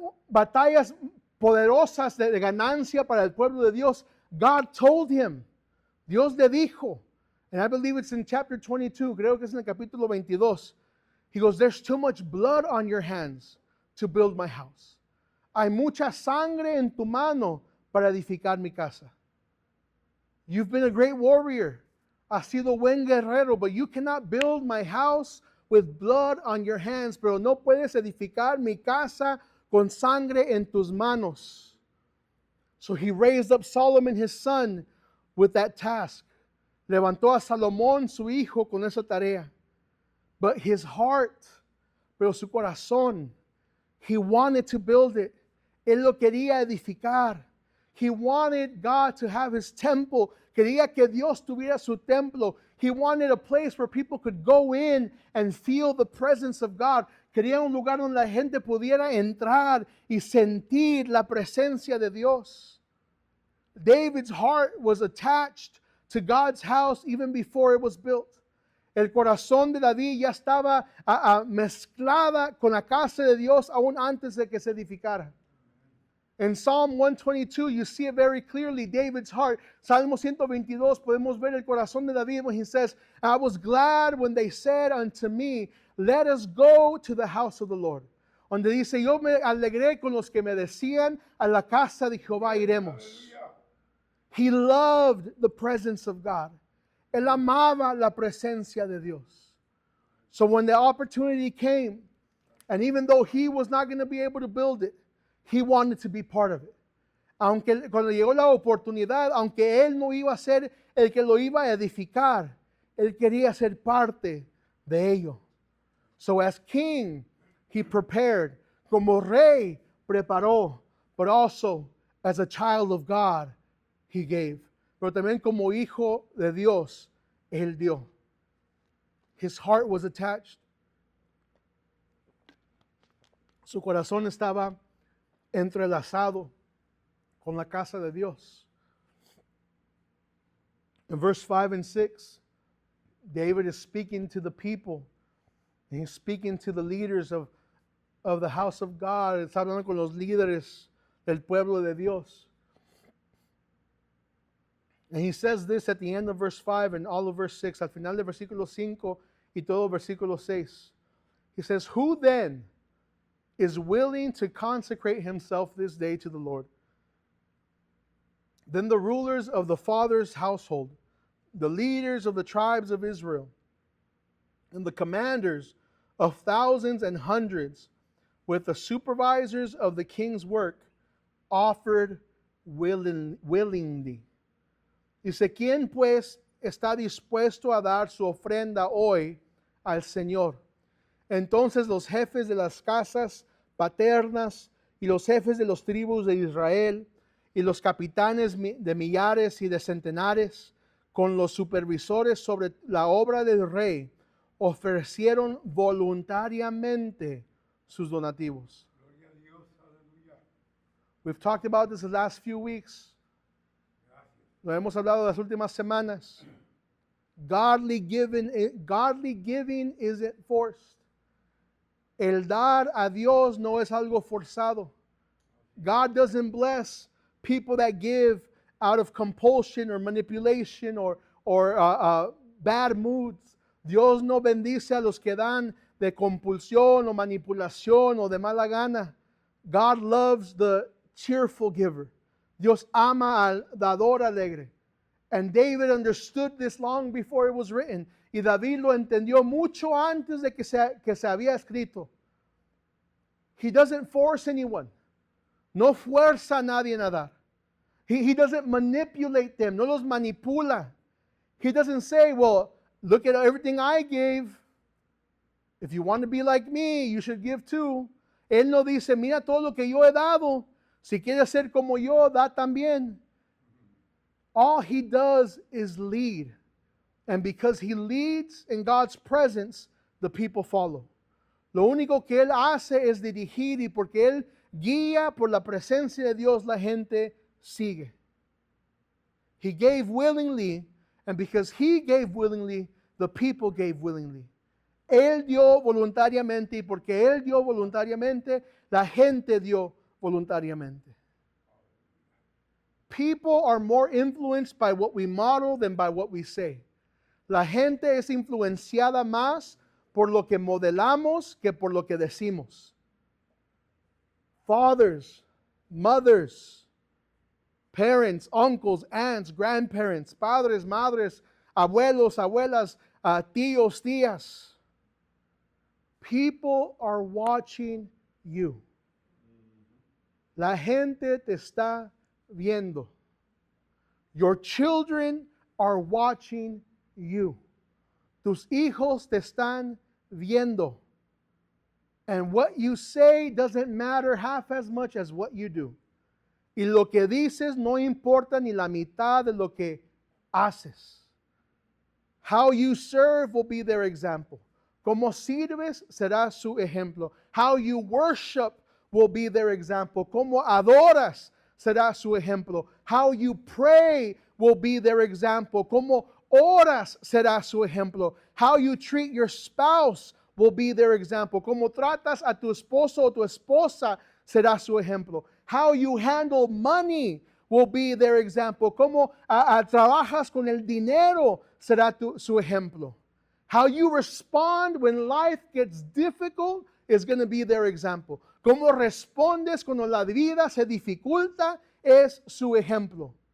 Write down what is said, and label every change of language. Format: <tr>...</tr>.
<es>batallas poderosas de ganancia para el pueblo de Dios,</es> <en>God told him,</en> <es>Dios le dijo,</es> <en>and I believe it's in chapter 22,</en> <es>creo que es en el capítulo 22,</es> <en>he goes, there's too much blood on your hands to build my house.</en> <es>Hay mucha sangre en tu mano para edificar mi casa.</es> <en>You've been a great warrior.</en> <es>Has sido buen guerrero,</es> <en>but you cannot build my house with blood on your hands.</en> <es>Pero no puedes edificar mi casa con sangre en tus manos.</es> <en>So he raised up Solomon his son with that task.</en> <es>Levantó a Salomón su hijo con esa tarea.</es> <en>But his heart,</en> <es>pero su corazón,</es> <en>he wanted to build it.</en> <es>Él lo quería edificar.</es> <en>He wanted God to have his temple.</en> <es>Quería que Dios tuviera su templo.</es> <en>He wanted a place where people could go in and feel the presence of God.</en> <es>Quería un lugar donde la gente pudiera entrar y sentir la presencia de Dios.</es> <en>David's heart was attached to God's house even before it was built.</en> <es>El corazón de David ya estaba mezclada con la casa de Dios aún antes de que se edificara.</es> <en>In Psalm 122, you see it very clearly, David's heart.</en> <es>Salmo 122, podemos ver el corazón de David</es> <en>when he says, I was glad when they said unto me, let us go to the house of the Lord.</en> <es>Donde dice, yo me alegré con los que me decían, a la casa de Jehová iremos.</es> <en>He loved the presence of God.</en> <es>Él amaba la presencia de Dios.</es> <en>So when the opportunity came, and even though he was not going to be able to build it, he wanted to be part of it.</en> <es>Aunque cuando llegó la oportunidad, aunque él no iba a ser el que lo iba a edificar, él quería ser parte de ello.</es> <en>So as king, he prepared.</en> <es>Como rey, preparó.</es> <en>But also, as a child of God, he gave.</en> <es>Pero también como hijo de Dios, él dio.</es> <en>His heart was attached.</en> <es>Su corazón estaba entrelazado con la casa de Dios.</es> <en>In verse 5 and 6, David is speaking to the people. And he's speaking to the leaders of the house of God.</en> <es>Está hablando con los líderes del pueblo de Dios.</es> <en>And he says this at the end of verse 5 and all of verse 6.</en> <es>Al final de versículo 5 y todo versículo 6.</es> <en>He says, who then is willing to consecrate himself this day to the Lord? Then the rulers of the father's household, the leaders of the tribes of Israel, and the commanders of thousands and hundreds, with the supervisors of the king's work, offered willingly.</en> <es>Dice, ¿quién pues está dispuesto a dar su ofrenda hoy al Señor? Entonces los jefes de las casas paternas y los jefes de los tribus de Israel y los capitanes de millares y de centenares con los supervisores sobre la obra del rey ofrecieron voluntariamente sus donativos.</es> <en>We've talked about this the last few weeks.</en> <es>Lo hemos hablado las últimas semanas.</es> <en>Godly giving isn't forced.</en> <es>El dar a Dios no es algo forzado.</es> <en>God doesn't bless people that give out of compulsion or manipulation or bad moods.</en> <es>Dios no bendice a los que dan de compulsión o manipulación o de mala gana.</es> <en>God loves the cheerful giver.</en> <es>Dios ama al dador alegre.</es> <en>And David understood this long before it was written.</en> <es>Y David lo entendió mucho antes de que se había escrito.</es> <en>He doesn't force anyone.</en> <es>No fuerza a nadie a dar.</es> <en>He doesn't manipulate them.</en> <es>No los manipula.</es> <en>He doesn't say, well, look at everything I gave. If you want to be like me, you should give too.</en> <es>Él no dice, mira todo lo que yo he dado. Si quieres ser como yo, da también.</es> <en>All he does is lead. And because he leads in God's presence, the people follow.</en> <es>Lo único que él hace es dirigir, y porque él guía por la presencia de Dios, la gente sigue.</es> <en>He gave willingly, and because he gave willingly, the people gave willingly.</en> <es>Él dio voluntariamente, y porque Él dio voluntariamente, la gente dio voluntariamente.</es> <en>People are more influenced by what we model than by what we say.</en> <es>La gente es influenciada más por lo que modelamos que por lo que decimos.</es> <en>Fathers, mothers, parents, uncles, aunts, grandparents,</en> <es>padres, madres, abuelos, abuelas, tíos, tías.</es> <en>People are watching you.</en> <es>La gente te está viendo.</es> <en>Your children are watching you.</en> <es>Tus hijos te están viendo.</es> <en>And what you say doesn't matter half as much as what you do.</en> <es>Y lo que dices no importa ni la mitad de lo que haces.</es> <en>How you serve will be their example.</en> <es>Como sirves será su ejemplo.</es> <en>How you worship will be their example.</en> <es>Como adoras será su ejemplo.</es> <en>How you pray will be their example.</en> <es>Como oras será su ejemplo.</es> <en>How you treat your spouse will be their example.</en> <es>Como tratas a tu esposo o tu esposa será su ejemplo.</es> <en>How you handle money will be their example.</en> <es>Como trabajas con el dinero será su ejemplo.</es> <en>How you respond when life gets difficult is going to be their example.</en> <es>Cómo respondes cuando la vida se dificulta es su ejemplo.</es>